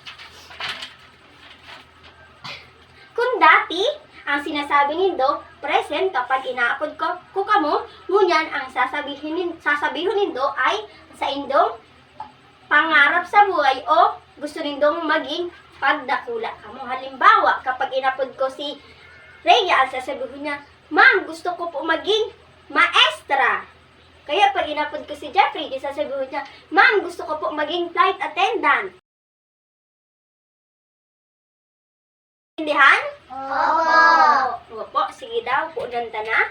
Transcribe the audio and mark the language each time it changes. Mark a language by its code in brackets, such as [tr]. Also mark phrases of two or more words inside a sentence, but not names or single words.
[bik] Kung dati, ang sinasabi nindo, present kapag inaapod ko kamo, ngunyan ang sasabihin nindo ay sa indong pangarap sa buhay o gusto nindong maging pagdakula kamo. Halimbawa, kapag inapod ko si Rhea, [tl] ang sasabihin niya, Ma'am, gusto ko po maging maestra. Kaya pag inapod ko si Jeffrey, sasabihin niya, Ma'am, gusto ko po maging [en] flight attendant. [tl] Intindihan? [bik] Opo, sige daw, puunanta na.